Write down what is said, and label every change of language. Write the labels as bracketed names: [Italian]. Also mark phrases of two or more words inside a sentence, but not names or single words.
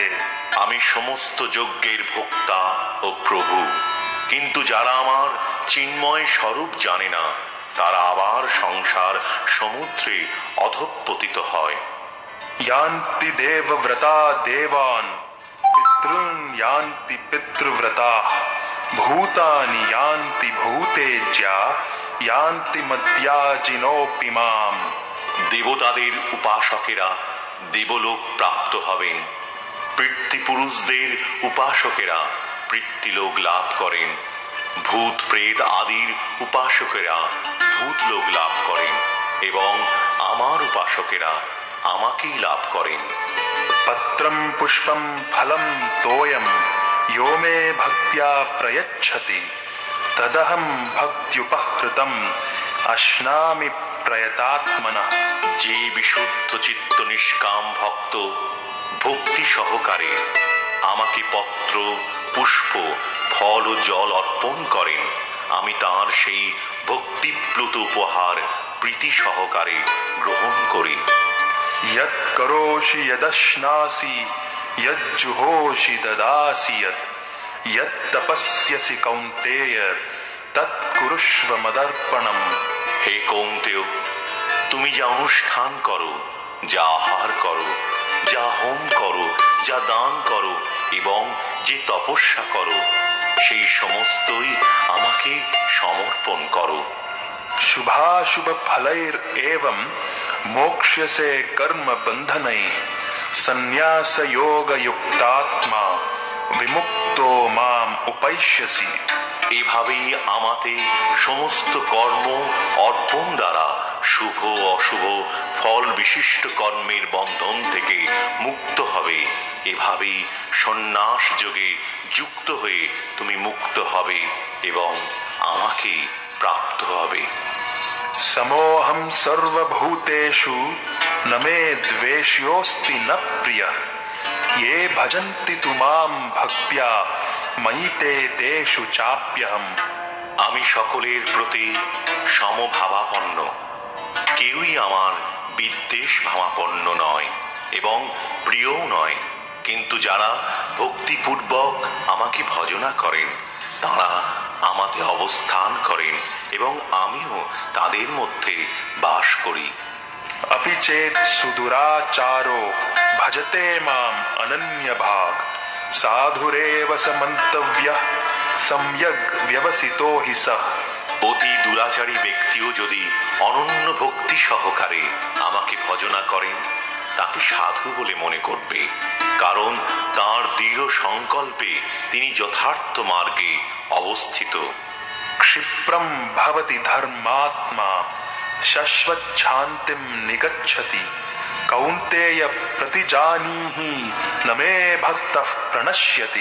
[Bangla] আমি সমস্ত যজ্ঞের ভোক্তা ও প্রভু, কিন্তু যারা আমার চিন্ময় স্বরূপ জানে না তারা আবার সংসার সমুদ্রে অধঃপতিত হয়। [Sanskrit] यान्ति देवव्रता देवान् पितॄन् यान्ति पितृव्रताः भूतानि यान्ति भूतेज्या यान्ति मद्याजिनोऽपि माम्। [Bangla] দেবতাদের উপাসকেরা দেবলোক প্রাপ্ত হবেন, পিতৃপুরুষদের উপাসকেরা পিতৃলোক লাভ করেন, ভূত প্রেত আদির উপাসকেরা ভূতলোক লাভ করেন এবং আমার উপাসকেরা আমাকেই লাভ করেন। [Sanskrit] पत्रं पुष्पं फलं तोयं यो मे भक्त्या प्रयच्छति तदहं भक्त्युपहृतम् अश्नामि प्रयतात्मनः। [Bangla] যে বিশুদ্ধ চিত্ত নিষ্কাম ভক্ত ভক্তি সহকারে আমাকে পত্র পুষ্প ফল ও জল অর্পণ করেন আমি তাঁর সেই ভক্তিপ্লুত উপহার প্রীতি সহকারে গ্রহণ করি। [Sanskrit] यत् करोषि यदश्नासि यज्जुहोषि ददासि यत् तपस्यसि कौन्तेय तत् कुरुष्व मदर्पणम्। [Bangla] হে কৌন্তেয়, তুমি যা অনুষ্ঠান করো, যা আহার করো, যা হোম করো, যা দান করো এবং যে তপস্যা করো সেই সমস্তই আমাকে সমর্পণ করো। [Sanskrit] शुभाशुभ फलैरेवं मोक्ष्यसे कर्म बन्धनैः संन्यास योग युक्तात्मा विमुक्तो माम उपैष्यसि। [Bangla] এভাবেই আমাতে সমস্ত কর্ম অর্পণ দ্বারা শুভ অশুভ ফল বিশিষ্ট কর্মের বন্ধন থেকে মুক্ত হবে। এভাবেই সন্ন্যাস যোগে যুক্ত হয়ে তুমি মুক্ত হবে এবং আমাকে প্রাপ্ত হবে। [Sanskrit] समोऽहं सर्वभूतेषु न मे द्वेष्योऽस्ति न प्रियः ये भजन्ति तु मां भक्त्या मयि ते तेषु चाप्यहम्। [Bangla] আমি সকলের প্রতি সমভাবাপন্ন, কেউই আমার বিদ্বেষ ভাবাপন্ন নয় এবং প্রিয়ও নয়, কিন্তু যারা ভক্তিপূর্বক আমাকে ভজনা করেন তারা আমাতে অবস্থান করেন এবং আমিও তাদের মধ্যে বাস করি। [Sanskrit] अपि चेत् सुदुराचारो भजते माम् अनन्यभाग साधुरेव स मन्तव्यः सम्यग् व्यवसितो हि सः। [Bangla] অতি দুরাচারী ব্যক্তিও যদি অনন্য ভক্তি সহকারে আমাকে ভজনা করেন, তাকে সাধু বলে মনে করবে, কারণ তার দৃঢ় সংকল্পে তিনি যথার্থ মার্গে অবস্থিত। [Sanskrit] क्षिप्रम भवति धर्मात्मा शाश्वत शांतिम निगच्छति कौन्तेय प्रतिजानीहि न मे भक्तः प्रणश्यति।